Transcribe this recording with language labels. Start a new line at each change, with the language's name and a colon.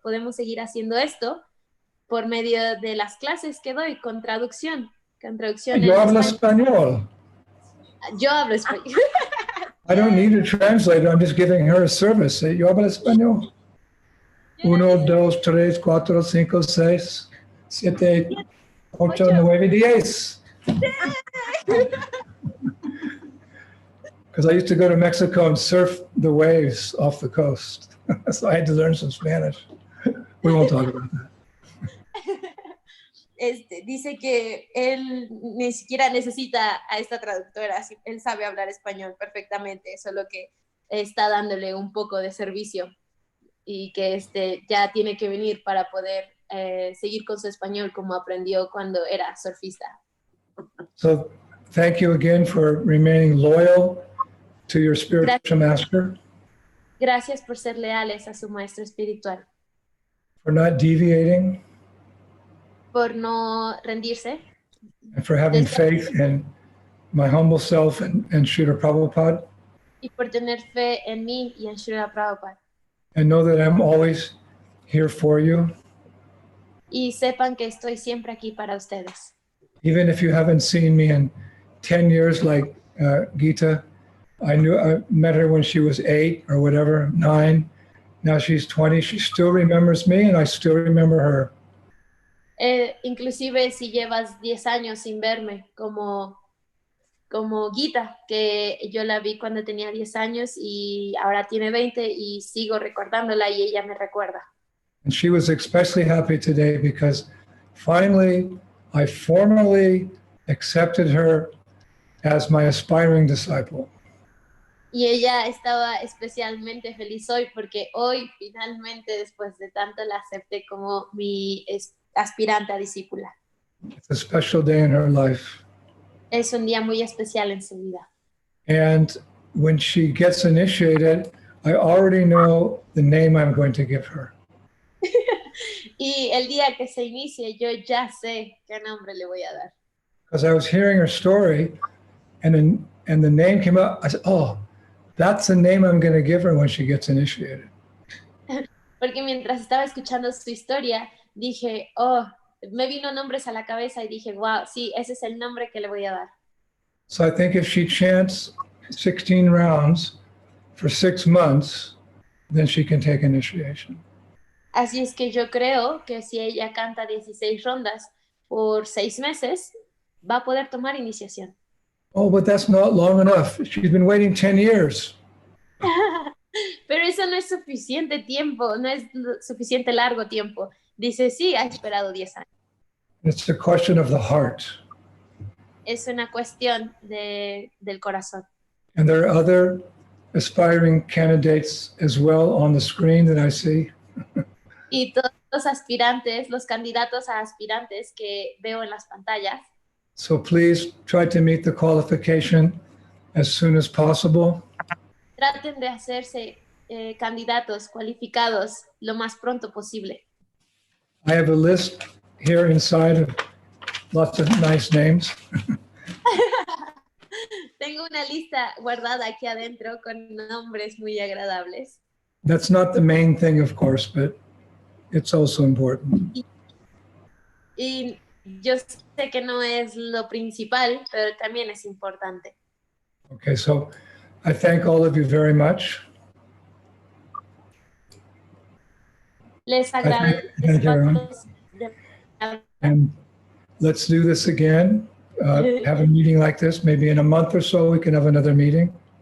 Spanish: Podemos seguir haciendo esto por medio de las clases que doy con traducción. Yo hablo español. Yo hablo español.
English: I don't need a translator. I'm just giving her a service.
Spanish: Yo hablo español.
English: 1, 2, 3, 4, 5, 6, 7, 8, 9, 10. Because I used to go to Mexico and surf the waves off the coast. So I had to learn some Spanish. We won't talk about that.
Spanish: Dice que él ni siquiera necesita a esta traductora, él sabe hablar español perfectamente, solo que está dándole un poco de servicio y que ya tiene que venir para poder seguir con su español como aprendió cuando era surfista.
English: So thank you again for remaining loyal to your spiritual master.
Spanish: Gracias por ser leales a su maestro espiritual.
English: For not deviating.
Spanish: por no rendirse
English: and for having faith in my humble self and Srila Prabhupada,
Spanish: y por tener fe en mí y en Srila Prabhupada.
English: and know that I'm always here for you.
Spanish: Y sepan que estoy siempre aquí para ustedes.
English: Even if you haven't seen me in 10 years like Gita, I met her when she was 8 or whatever, 9. Now she's 20. She still remembers me and I still remember her.
Spanish: Inclusive si llevas 10 años sin verme, como Gita, que yo la vi cuando tenía 10 años y ahora tiene 20 y sigo recordándola y ella me recuerda.
English: And she was especially happy today because finally I formally accepted her as my aspiring disciple.
Spanish: Y ella estaba especialmente feliz hoy porque hoy finalmente después de tanto la acepté como mi aspirante a discípula.
English: It's a special day in her life.
Spanish: Es un día muy especial en su vida.
English: And when she gets initiated, I already know the name I'm going to give her.
Spanish: Y el día que se inicie, yo ya sé qué nombre le voy a dar.
English: Because I was hearing her story and the name came up. I said, oh, that's the name I'm going to give her when she gets initiated.
Spanish: Porque mientras estaba escuchando su historia, dije, oh, me vino nombres a la cabeza y dije, wow, sí, ese es el nombre que le voy a dar.
English: So I think if she chants 16 rounds for 6 months, then she can take initiation.
Spanish: Así es que yo creo que si ella canta 16 rondas por 6 meses, va a poder tomar iniciación.
English: Oh, but that's not long enough. She's been waiting 10 years.
Spanish: Pero eso no es suficiente tiempo, no es suficiente largo tiempo. Dice, sí, ha esperado 10 años.
English: It's a question of the heart.
Spanish: Es una cuestión del corazón.
English: And there are other aspiring candidates as well on the screen that I see.
Spanish: Y todos los aspirantes, los candidatos a aspirantes que veo en las pantallas.
English: So please try to meet the qualification as soon as possible.
Spanish: Traten de hacerse candidatos cualificados lo más pronto posible.
English: I have a list here inside of lots of nice names.
Spanish: Tengo una lista guardada aquí adentro con nombres muy agradables.
English: That's not the main thing, of course, but it's also important.
Spanish: Y yo sé que no es lo principal, pero también es importante.
English: Okay, so I thank all of you very much.
Spanish: Les
English: Thank you, everyone. And let's do this again. Have a meeting like this. Maybe in a month or so, we can have another meeting.